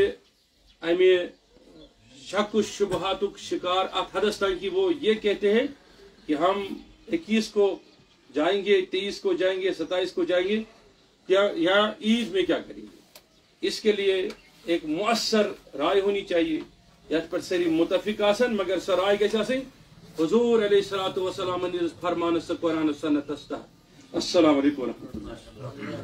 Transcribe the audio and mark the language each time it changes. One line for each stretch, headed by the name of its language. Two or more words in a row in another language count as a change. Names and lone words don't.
Kashmiri: امہ شک و شبہات شکار ات حدس تک
Urdu: کہ وہ یہ کہتے ہیں کہ ہم 21 کو جائیں گے 23 کو جائیں گے 27 کو جائیں گے یا عید میں کیا کریں گے اس کے لیے ایک مؤثر رائے ہونی چاہیے
Kashmiri: یت پر ساری متفق آسن مگر سہ رائے گژھِ آسٕنۍ حضور علیہ الصلوۃ والسلام فرمان سہ قرآن سنت تحت
Arabic: السلام علیکم ورحمۃ اللہ